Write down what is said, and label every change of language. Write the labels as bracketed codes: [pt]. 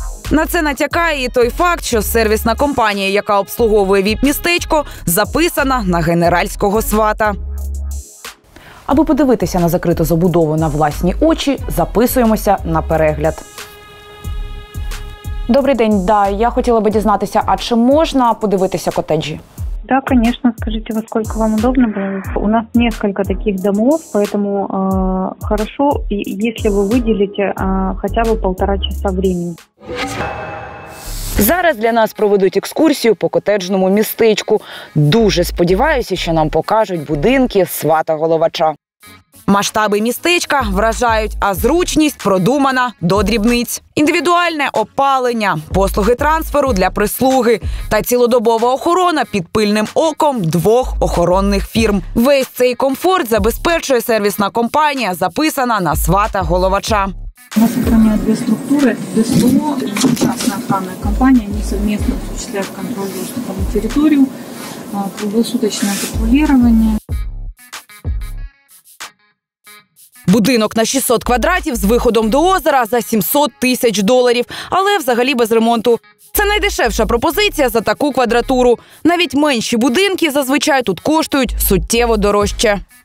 [uk] На це натякає і той факт, що сервісна компанія, яка обслуговує ВІП-містечко, записана на генеральського свата. Аби подивитися на закриту забудову на власні очі, записуємося на перегляд. Добрий день, я хотіла би дізнатися, а чи можна подивитися котеджі? [ru] Да, конечно. Скажите, во сколько вам удобно было? У нас несколько таких домов, поэтому хорошо, если вы выделите хотя бы 1,5 часа времени. [uk] Зараз для нас проведуть екскурсію по котеджному містечку. Дуже сподіваюся, що нам покажуть будинки свата головача. Масштаби містечка вражають, а зручність продумана до дрібниць. Індивідуальне опалення, послуги трансферу для прислуги та цілодобова охорона під пильним оком 2 охоронних фірм. Весь цей комфорт забезпечує сервісна компанія, записана на свата головача. [ru] У нас охраняют 2 структуры. ДСО и частная охранная компания. Они совместно осуществляют контроль доступа на территорию, круглосуточное патрулирование. [uk] Будинок на 600 квадратів з виходом до озера за 700 тисяч доларів, але взагалі без ремонту. Це найдешевша пропозиція за таку квадратуру. Навіть менші будинки зазвичай тут коштують суттєво дорожче.